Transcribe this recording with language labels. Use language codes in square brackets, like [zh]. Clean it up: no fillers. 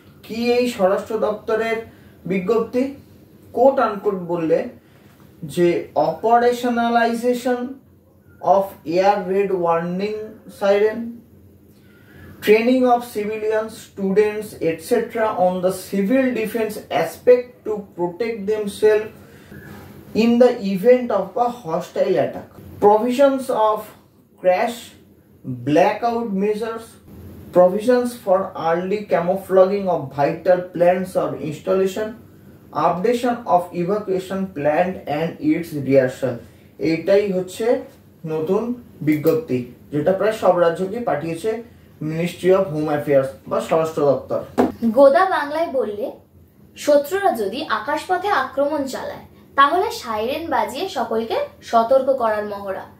[bn] কি এই স্বরাষ্ট্র দপ্তরের বিজ্ঞপ্তি? কোট আনকোট বললে যে [en] Operationalisation of air raid warning siren, training of civilians, students, etc. on the civil defense aspect to protect themselves in the event of a hostile attack. Provisions of crash, blackout measures, provisions for early camouflaging of vital plants or installation, updation of evacuation plan and its rehearsal. [bn] এইটাই হচ্ছে নতুন বিজ্ঞপ্তি, যেটা প্রায় সব রাজ্যকে পাঠিয়েছে ministry of home affairs বা স্বরাষ্ট্র দপ্তর। গোদা বাংলায় বললে, শত্রুরা যদি আকাশপথে আক্রমণ চালায় তাহলে সাইরেন বাজিয়ে সকলকে সতর্ক করার মহড়া।